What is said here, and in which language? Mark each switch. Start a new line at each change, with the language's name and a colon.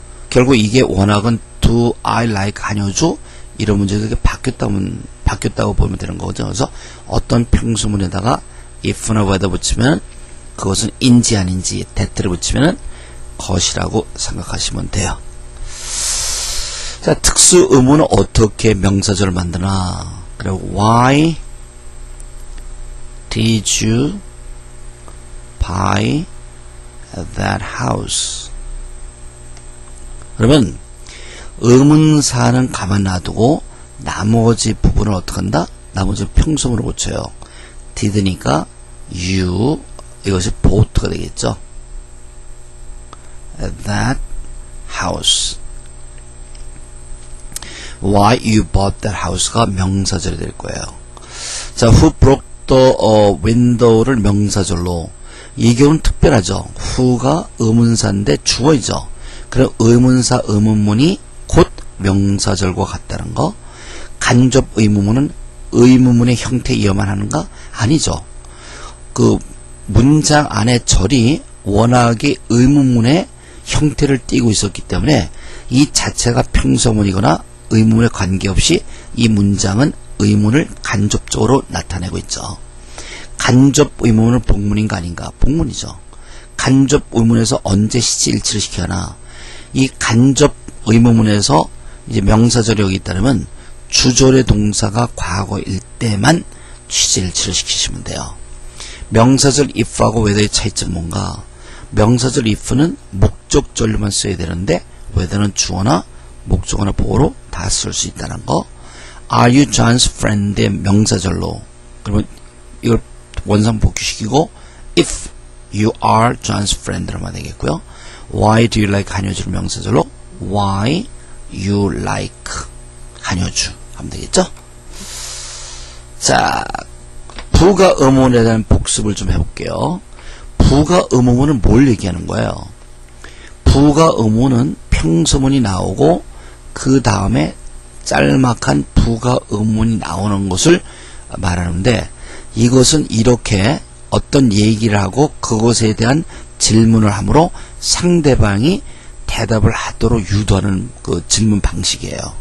Korean: 결국 이게 원학은
English: do I like
Korean: 한효주 이런 문제들이 바뀌었다고 보면 되는 거죠. 그래서 어떤 평소문에다가 if나 whether 붙이면 그것은 인지 아닌지 that를 붙이면 것이라고 생각하시면 돼요. 자, 특수 의문은 어떻게 명사절을 만드나? 그리고
English: why did you buy that house?
Korean: 그러면 의문사는 가만 놔두고 나머지 부분을 어떻게 한다? 나머지 평소문으로 고쳐요. did니까 you 이것이 bought가 되겠죠.
English: that house. why you bought that house가
Korean: 명사절이 될 거예요. 자,
English: who broke the window를
Korean: 명사절로. 이 경우는 특별하죠. who가 의문사인데 주어이죠. 그럼 의문사 의문문이 곧 명사절과 같다는 거. 간접 의문문은 의문문의 형태 이어만 하는가? 아니죠. 그 문장 안에 절이 워낙에 의문문의 형태를 띠고 있었기 때문에 이 자체가 평서문이거나 의문에 관계없이 이 문장은 의문을 간접적으로 나타내고 있죠. 간접 의문은 복문인가 아닌가? 복문이죠. 간접 의문에서 언제 시제일치를 시켜나? 이 간접 의문문에서 이제 명사절이 여기 있다면 주절의 동사가 과거일 때만 시제일치를 시키시면 돼요. 명사절 if하고 whether의 차이점은 뭔가? 명사절 if는 목적절로만 써야 되는데 whether는 주어나 목적어나 보어로 다 쓸 수 있다는 거.
English: Are you John's friend의
Korean: 명사절로. 그러면 이걸 원상 복귀시키고
English: if you are John's friend
Korean: 라고 하면 되겠고요.
English: Why do you like 한효주를
Korean: 명사절로
English: Why you like 한효주
Korean: 하면 되겠죠. 자, 부가 의문에 대한 복습을 좀 해볼게요. 부가 의문은 뭘 얘기하는 거예요? 부가 의문은 평서문이 나오고 그 다음에 짤막한 부가 의문이 나오는 것을 말하는데, 이것은 이렇게 어떤 얘기를 하고 그것에 대한 질문을 함으로 상대방이 대답을 하도록 유도하는 그 질문 방식이에요.